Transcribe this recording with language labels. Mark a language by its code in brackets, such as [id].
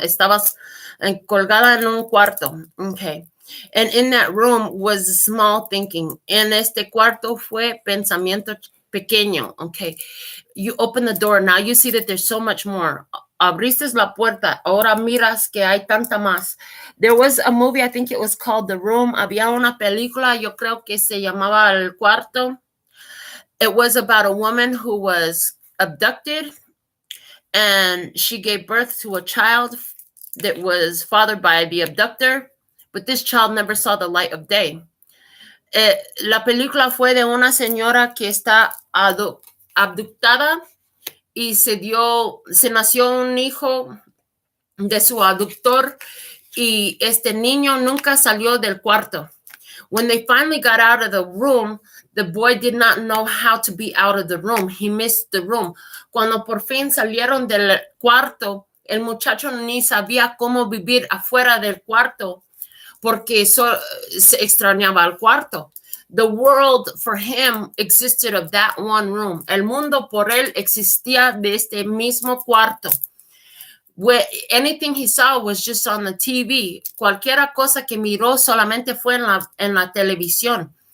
[es] Estabas colgada en un cuarto, okay. [en] And in that room was small thinking. [es] En este cuarto fue pensamiento pequeño, okay. [en] You open the door. Now you see that there's so much more. [es] Abriste la puerta. Ahora miras que hay tanta más. [en] There was a movie, I think it was called The Room. [es] Había una película, yo creo que se llamaba El Cuarto. [en] It was about a woman who was abducted and she gave birth to a child that was fathered by the abductor, but this child never saw the light of day. [es] La película fue de una señora que está abductada y se nació un hijo de su abductor y este niño nunca salió del cuarto. [en] When they finally got out of the room, the boy did not know how to be out of the room. He missed the room. [es] Cuando por fin salieron del cuarto, el muchacho ni sabía cómo vivir afuera del cuarto porque se extrañaba al cuarto. [en] The world for him existed of that one room. [es] El mundo por él existía de este mismo cuarto. [en] Anything he saw was just on the TV. [es] Cualquier cosa que miró solamente fue en la televisión.